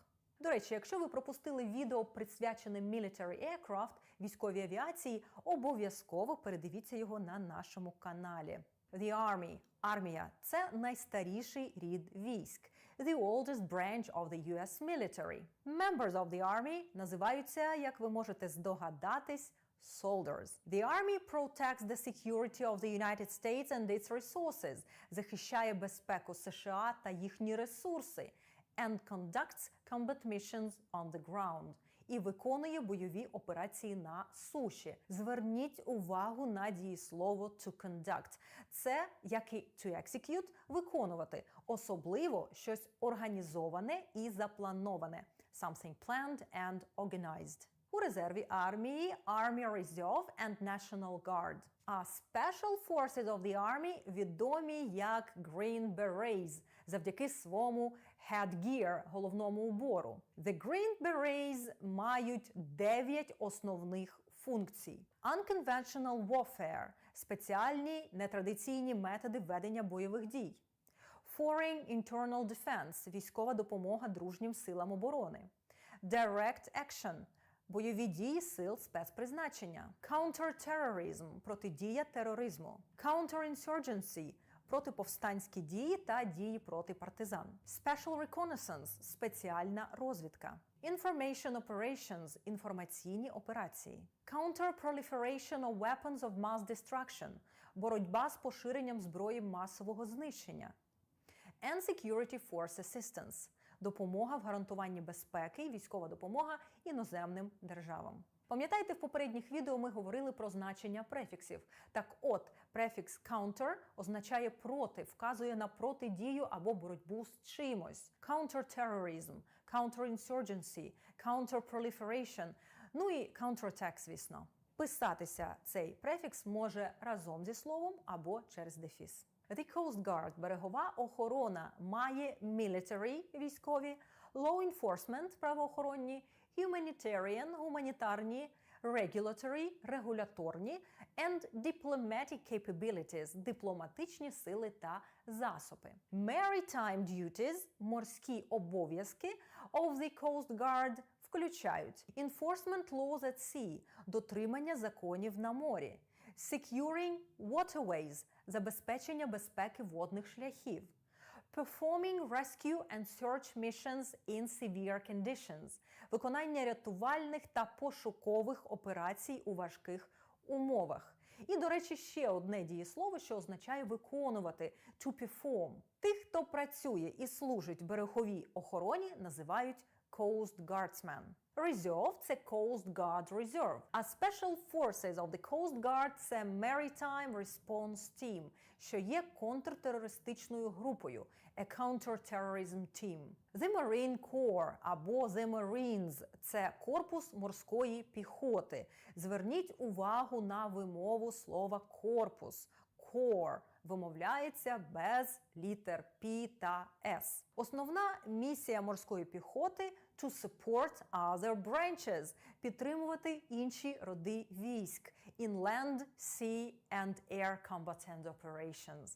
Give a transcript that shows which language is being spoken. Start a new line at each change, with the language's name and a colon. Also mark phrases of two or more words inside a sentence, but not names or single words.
Ukrainian: До речі, якщо ви пропустили відео, присвячене
English: Military Aircraft,
Ukrainian: військовій авіації, обов'язково передивіться його на нашому каналі.
English: The Army –
Ukrainian: армія – це найстаріший рід військ.
English: The oldest branch of the US military. Members of the Army
Ukrainian: називаються, як ви можете здогадатись,
English: soldiers. The Army protects the security of the United States and its resources.
Ukrainian: Захищає безпеку США та їхні ресурси.
English: and conducts combat missions on the ground.
Ukrainian: І виконує бойові операції на суші. Зверніть увагу на дієслово
English: to conduct.
Ukrainian: Це, як і
English: to execute,
Ukrainian: виконувати. Особливо щось організоване і заплановане.
English: Something planned and organized.
Ukrainian: У резерві армії
English: Army Reserve and National Guard.
Ukrainian: А
English: Special Forces of the Army
Ukrainian: відомі як Green Berets завдяки своєму headgear, головному убору. The Green Berets мають 9 основних функцій.
English: Unconventional warfare –
Ukrainian: спеціальні нетрадиційні методи ведення бойових дій.
English: Foreign Internal Defense –
Ukrainian: військова допомога дружнім силам оборони.
English: Direct Action
Ukrainian: – бойові дії сил спецпризначення.
English: Counter-terrorism –
Ukrainian: протидія тероризму. Counter-insurgency – протиповстанські дії та дії проти партизан.
English: Special Reconnaissance
Ukrainian: – спеціальна розвідка.
English: Information Operations –
Ukrainian: інформаційні операції.
English: Counter-proliferation of weapons of mass destruction –
Ukrainian: боротьба з поширенням зброї масового знищення.
English: And Security Force Assistance –
Ukrainian: допомога в гарантуванні безпеки і військова допомога іноземним державам. Пам'ятаєте, в попередніх відео ми говорили про значення префіксів. Так от, префікс counter означає проти, вказує на протидію або боротьбу з чимось.
English: Counter-terrorism, counter-insurgency, counter-proliferation,
Ukrainian: ну і counterattack, звісно. Писатися цей префікс може разом зі словом або через дефіс.
English: The Coast Guard –
Ukrainian: берегова охорона, має military – військові, law enforcement – правоохоронні, humanitarian – гуманітарні, regulatory – регуляторні,
English: and diplomatic capabilities –
Ukrainian: дипломатичні сили та засоби.
English: Maritime duties –
Ukrainian: морські обов'язки
English: of the Coast Guard включають enforcement laws at sea –
Ukrainian: дотримання законів на морі,
English: securing waterways –
Ukrainian: забезпечення безпеки водних шляхів,
English: performing rescue and search missions in severe conditions –
Ukrainian: виконання рятувальних та пошукових операцій у важких умовах. І, до речі, ще одне дієслово, що означає виконувати –
English: to perform.
Ukrainian: Тих, хто працює і служить в береговій охороні, називають Coast Guardsmen. Reserve – це Coast Guard Reserve, а
English: Special Forces of the Coast Guard
Ukrainian: – це Maritime Response Team, що є контртерористичною групою,
English: a counter-terrorism team. The Marine Corps або The Marines –
Ukrainian: це корпус морської піхоти. Зверніть увагу на вимову слова корпус. Corps вимовляється без літер P та S. Основна місія морської піхоти –
English: to support other branches –
Ukrainian: підтримувати інші роди військ
English: in land, sea and air combatant operations.